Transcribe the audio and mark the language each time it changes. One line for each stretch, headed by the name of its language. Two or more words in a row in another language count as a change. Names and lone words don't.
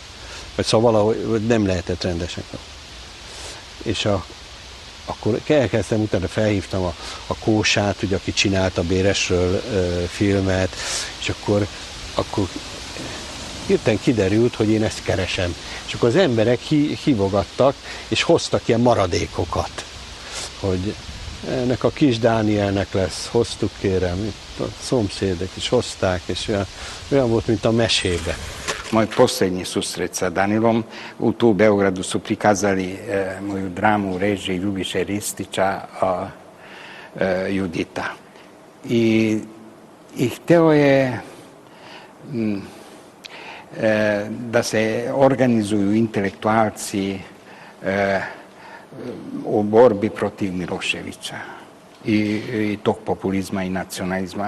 Hungarian: Vagy szóval valahogy nem lehetett rendesen. És akkor elkezdtem, utána felhívtam a Kósát, ugye, aki csinált a Béresről filmet, és akkor hirtelen kiderült, hogy én ezt keresem. És akkor az emberek hívogattak, és hoztak ilyen maradékokat, hogy ennek a kis Dánielnek lesz, hoztuk kérem, itt a szomszédek is hozták, és olyan volt, mint a mesébe.
Serbian: Moj posljednji susret sa Danilom, tu u Beogradu su prikazali moju dramu u režiji Ljubiše Ristića, Judita. I hteo je da se organizuju intelektualci u borbi protiv Miloševića i tog populizma i nacionalizma.